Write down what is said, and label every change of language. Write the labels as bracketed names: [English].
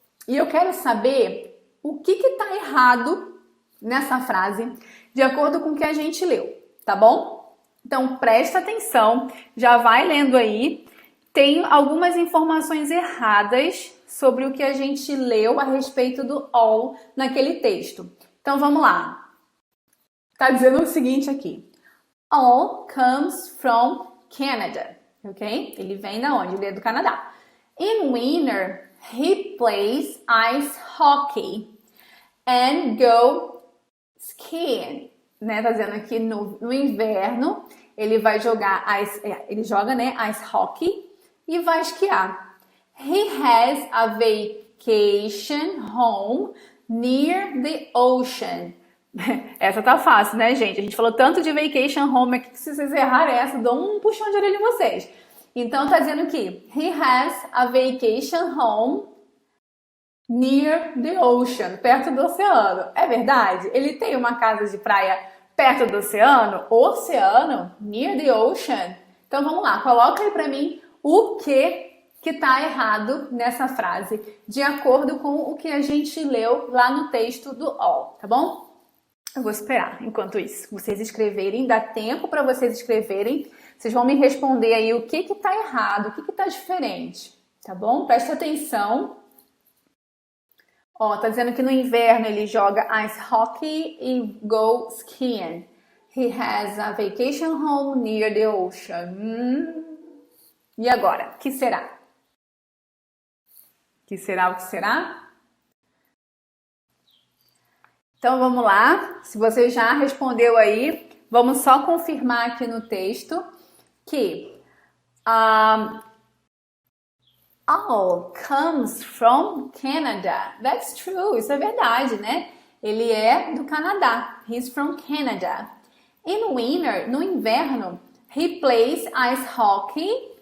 [Portuguese] E eu quero saber o que está errado nessa frase, de acordo com o que a gente leu, tá bom? Então presta atenção, já vai lendo aí. Tem algumas informações erradas sobre o que a gente leu a respeito do all naquele texto. Então vamos lá. Tá dizendo o seguinte aqui. [English] All comes from Canada, ok? [Portuguese] Ele vem da onde? Ele é do Canadá. [English] In winter, he plays ice hockey and go skiing. [Portuguese] Né? Tá dizendo aqui no inverno, ele vai jogar ice hockey e vai esquiar. [English] He has a vacation home near the ocean. [Portuguese] Essa tá fácil, né, gente? A gente falou tanto de vacation home aqui que se vocês errarem essa, dou um puxão de orelha em vocês. Então tá dizendo aqui, [English] he has a vacation home near the ocean, [Portuguese] perto do oceano. É verdade? Ele tem uma casa de praia perto do oceano? Oceano? [English] Near the ocean? [Portuguese] Então vamos lá, coloca aí pra mim o que tá errado nessa frase, de acordo com o que a gente leu lá no texto do all, tá bom? Eu vou esperar, enquanto isso, vocês escreverem, dá tempo para vocês escreverem, vocês vão me responder aí o que tá errado, o que tá diferente, tá bom? Presta atenção. Ó, tá dizendo que no inverno ele joga ice hockey e go skiing. [English] He has a vacation home near the ocean. [Portuguese] E agora, o que será? Que será o que será? Então vamos lá, se você já respondeu aí, vamos só confirmar aqui no texto que [English] all comes from Canada. That's true, [Portuguese] isso é verdade, né? Ele é do Canadá. [English] He's from Canada. In winter, [Portuguese] no inverno, [English] he plays ice hockey.